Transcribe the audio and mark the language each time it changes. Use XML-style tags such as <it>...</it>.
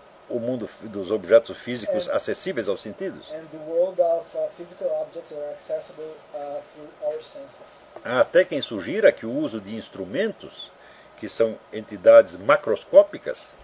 <pt>o mundo dos objetos físicos acessíveis aos sentidos.</pt> <en>And the world of physical objects that are accessible through our senses.</en> <pt>Há até quem sugira que o uso de instrumentos, que são entidades macroscópicas,</pt>